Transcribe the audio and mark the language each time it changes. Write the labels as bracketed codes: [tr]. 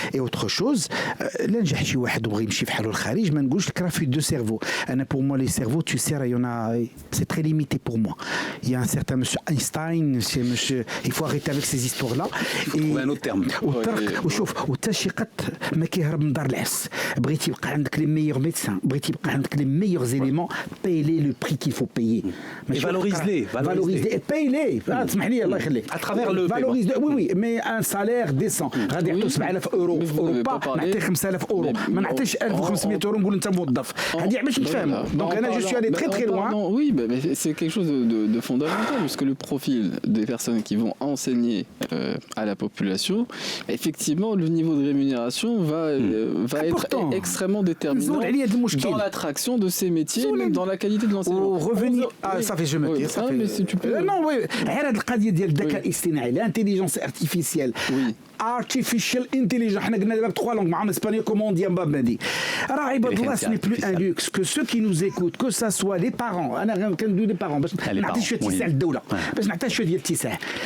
[fr] Et autre chose, là [ar] نجح شي واحد وبغى يمشي في حاله الخارج ما نقولش لك راه في دو سيرفو. انا [fr] pour moi les cerveaux tu sais il y en a c'est très limité pour moi. Il y a un certain monsieur Einstein, c'est monsieur il faut arrêter avec ces histoires là et trouver un autre terme. [ar] وشوف وتشقت ما كيهرب من دار العس. بغيتي يبقى عندك [fr] les meilleurs médecins, بغيتي يبقى عندك les meilleurs éléments, paye-les le prix qu'il faut payer. Valorise-les, paye-les. [ar] اسمح لي الله يخليك. [fr] À travers le valorise oui mais un salaire décent [ar] غادي يعطوا 7000 اورو في اوروبا نعطي 5000 اورو ما نعطيش 1500 اورو نقول انت موظف هذه باش نتفاهموا دونك انا [fr] je suis allé très très loin. Oui mais c'est quelque chose de fondamental puisque le profil des personnes qui vont enseigner à la population effectivement le niveau de rémunération va être extrêmement déterminant dans l'attraction de ces métiers même dans la qualité de l'enseignement. Revenir ça fait je me dis ça fait mais si tu peux non oui [ar] هذه القضيه ديال الذكاء الاصطناعي [fr] l'intelligence artificielle [en] artificial intelligence [ar] حنا قلنا دابا [fr] 3 langues [ar] مع اسبانيول كومون دي مبادي راه عباد الله [fr] ce n'est plus un luxe que ceux qui nous écoutent que ça soit les parents [ar] انا كندوي لي بارون باش نعطي شويه اتساع للدوله باش نعطي شويه ديال الاتساع